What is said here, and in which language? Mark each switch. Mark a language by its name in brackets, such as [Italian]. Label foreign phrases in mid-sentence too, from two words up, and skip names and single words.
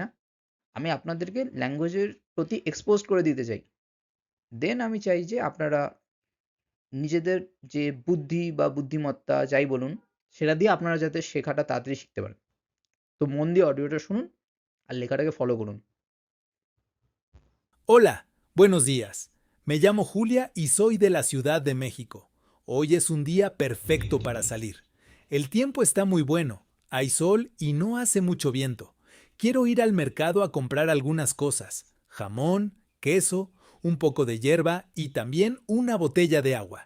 [Bangla] আমি আপনাদেরকে ল্যাঙ্গুয়েজের প্রতি এক্সপোজড করে দিতে চাই। দেন আমি চাই যে আপনারা নিজেদের যে বুদ্ধি বা বুদ্ধিমত্তা যাই বলুন, সেটা দিয়ে আপনারা যাতে শেখাটা তাড়াতাড়ি শিখতে পারেন। তো মন দিয়ে অডিওটা শুনুন আর লেখাটাকে ফলো করুন। [Spanish] Hola, buenos días. Me llamo Julia y soy de la Ciudad de México. Hoy es un día perfecto para salir. El tiempo está muy bueno, hay sol y no hace mucho viento. Quiero ir al mercado a comprar algunas cosas: jamón, queso, un poco de hierba y también una botella de agua.